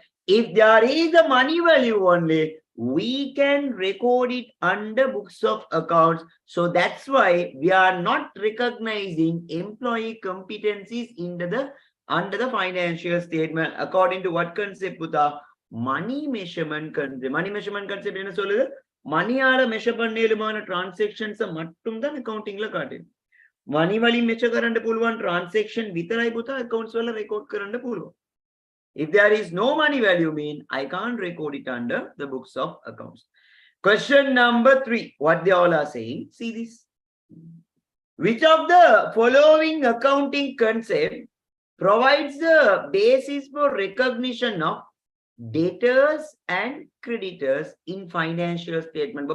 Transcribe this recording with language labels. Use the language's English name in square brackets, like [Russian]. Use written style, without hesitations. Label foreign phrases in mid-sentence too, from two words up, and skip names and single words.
[English] If there is a money value only, we can record it under books of accounts. So that's why we are not recognizing employee competencies under the financial statement. According to what concept, Buddha? Money measurement concept. Money measurement concept [Tamil] என்ன சொல்லுது? மணியால மெஷர் பண்ணேலுமான டிரான்சாக்ஷன்ஸ் மட்டும் தான் அக்கவுண்டிங்ல காட்டுது. மணி வழி மெஷர் [Sinhala] කරන්න පුළුවන් transaction විතරයි පුතා accounts වල record කරන්න පුළුවන්. [English] If there is no money value mean I can't record it under the books of accounts. Question number 3. What they all are saying? See this. Which of the following accounting concept provides the basis for recognition of debtors and creditors in financial statement?